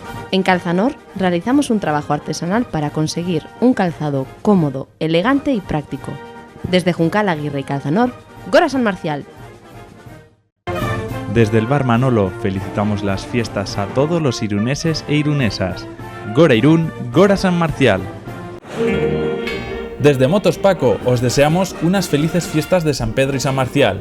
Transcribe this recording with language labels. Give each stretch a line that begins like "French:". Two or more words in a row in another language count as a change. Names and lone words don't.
Spanish: En Calzanor realizamos un trabajo artesanal para conseguir un calzado cómodo, elegante y práctico. Desde Juncal Aguirre y Calzanor, Gora San Marcial. Desde el Bar Manolo felicitamos las fiestas a todos los iruneses e irunesas.
Basque: Gora Irún, Gora San Marcial.
Spanish: Desde Motos Paco os deseamos unas felices fiestas de San Pedro y San Marcial.